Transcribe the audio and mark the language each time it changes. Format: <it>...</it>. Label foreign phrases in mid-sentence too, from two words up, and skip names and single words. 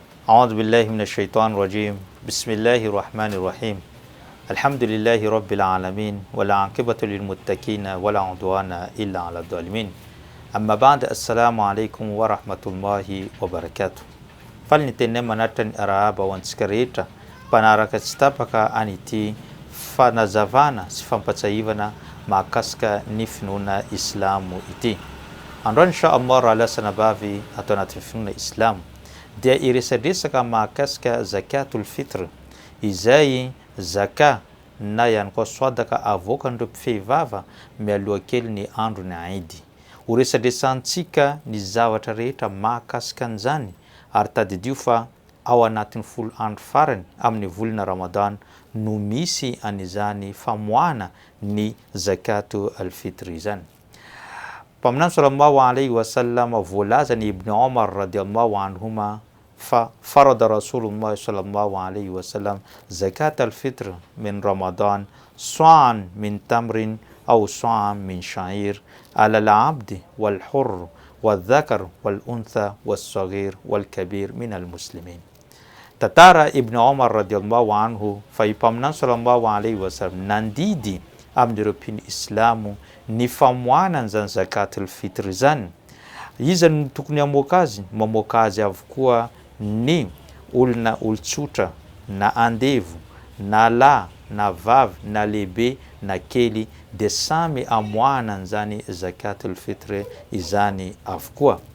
<ar>أعوذ بالله من الشيطان الرجيم بسم الله الرحمن الرحيم الحمد لله رب العالمين والعاقبة للمتقين ولا عدوان إلا على الظالمين أما بعد السلام عليكم ورحمة الله وبركاته فلنتنم نتن أرابا وانسكريتا</ar> <mg>panaraka tsy tapaka an'ity fanazavana sy fampatsahivana mahakasika ny finoana islamo ity. Androany</mg> <ar>إن شاء الله</ar> <mg>raha lasana bavy atao anatin'ny finoana islamo dia iresadresaka mahakasika</mg> <ar>زكاة الفطر,</ar> <mg>izay zaka na ihany koa swadaka avoakan'ireo mpifehivava mialoha kely ny andro ny Aidi. Ho resadresantsika ny zavatra rehetra mahakasika an'izany ary tadidio fa ao anatin'ny folo andro farany amin'ny volana Ramadan no misy an'izany famoahana ny</mg> <ar>زكاة الفطر</ar> <mg>izany.</mg> <ar>Paminany صلى الله عليه وسلم</ar> <mg>voalaza ny</mg> <ar>Ibn Omar رضي الله عنهما ففرض رسول الله صلى الله عليه وسلم زكاة الفطر من رمضان صاعا من تمر أو صاعا من شعير على العبد والحر والذكر والأنثى والصغير والكبير من المسلمين.</ar> <mg>Tatara Ibn Omar</mg> <ar>رضي الله عنه</ar> <mg>fa ipaminany</mg> <ar>صلى الله عليه وسلم</ar> <mg>nandidy amin'ireo mpino islamo ny famoahana an'izany</mg> <ar>زكاة الفطر</ar> <mg>zany. Iza no tokony hamoaka azy? Mamoaka azy avokoa ny olona olotsotra na andevo na lahy na vavy na lehibe na kely dia samy amoahana an'izany</mg> <ar>زكاة الفطر</ar> <mg>izany avokoa.</mg>